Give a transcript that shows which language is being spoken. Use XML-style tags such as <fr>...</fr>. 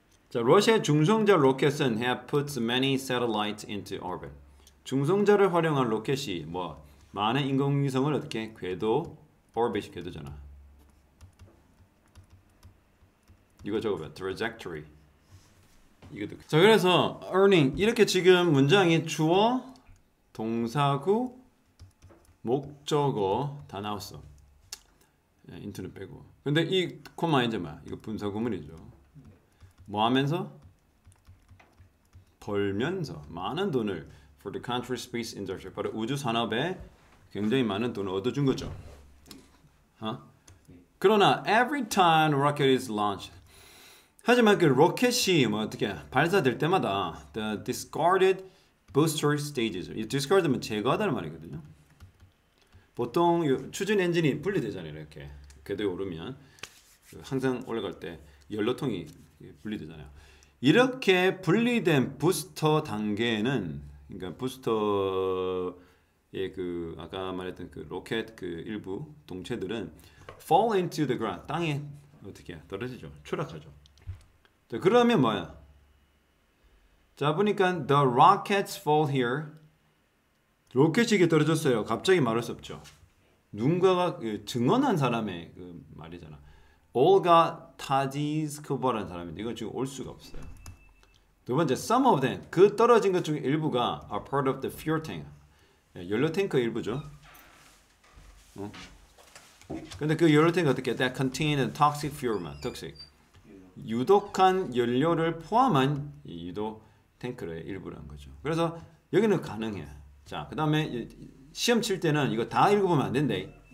<ko>자, 러시아의 중성자 로켓은</ko> <en>have put many satellites into orbit.</en> <ko>중성자를 활용한 로켓이 많은 인공위성을 어떻게 궤도 orbit 궤도잖아. 이거 적어봐. trajectory. 이것도. 자, 그래서 earning 이렇게 지금 문장이 주어, 동사구, 목적어 다 나왔어. 인트는 빼고. 근데 이 코마 이제 이거 분사구문이죠. 뭐 하면서? 벌면서 많은 돈을</ko> <en>for the country space industry.</en> <ko>바로 우주 산업에 굉장히 많은 돈을 얻어준 거죠. 그러나</ko> <en>every time a rocket is launched.</en> <ko>하지만 그 로켓이 어떻게 발사될 때마다</ko> <en>the discarded booster stages.</en> <ko>이 discard면 제거하다는 말이거든요. 보통 추진 엔진이 분리되잖아요. 이렇게 궤도에 오르면 항상 올라갈 때 연료통이 분리되잖아요. 이렇게 분리된 부스터 단계는 그러니까 부스터의 그 아까 말했던 그 로켓 그 일부 동체들은</ko> <en>fall into the ground</en> <ko>땅에 어떻게 떨어지죠? 추락하죠. 자, 그러면 뭐야? 자 보니까</ko> <en>the rockets fall here.</en> <ko>로켓이 이게 떨어졌어요. 갑자기 말할 수 없죠. 누군가가 증언한 사람의 그 말이잖아. 올가 타디스코버라는 사람인데 이건 지금 올 수가 없어요. 두 번째,</ko> <en>some of them</en> <ko>그 떨어진 것 중에 일부가</ko> <en>are part of the fuel tank.</en> <ko>연료 탱크 일부죠. 근데 그 연료 탱크 어떻게?</ko> <en>That contain toxic fuel만, toxic.</en> <ko>유독한 연료를 포함한 이 유독 탱크의 일부라는 거죠. 그래서 여기는 가능해. 자, 그 다음에 시험 칠 때는 이거 다 읽어보면 안 된대.</ko>